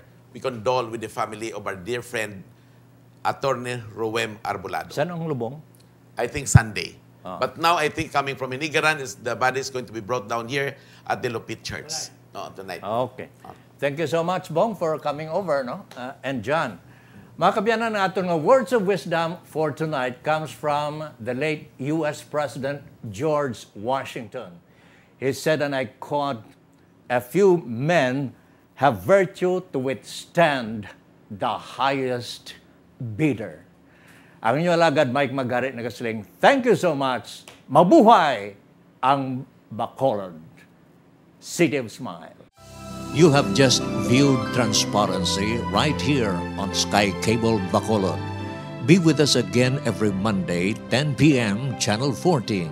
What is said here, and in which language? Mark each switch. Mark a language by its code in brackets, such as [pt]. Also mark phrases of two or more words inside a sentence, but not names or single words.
[en] We condole with the family of our dear friend, Attorney Ruem Arbolado. [hil] Saan ang lubong? [en] I think Sunday. But now I think coming from Inigaran, the body is going to be brought down here at the Lupit Church tonight. Okay. Thank you so much, Bong, for coming over, no? And John. [hil] Mga kabyanan, ato nga [en] words of wisdom for tonight comes from the late U.S. President George Washington. He said, and I quote, "A few men have virtue to withstand the highest bidder." [hil] Ang inyo alagad, Mike Magarit, nagasiling, [en] thank you so much. [hil] Mabuhay ang Bacolod, [en] City of Smile. You have just viewed Transparency right here on Sky Cable Bacolod. Be with us again every Monday, 10 p.m., Channel 40.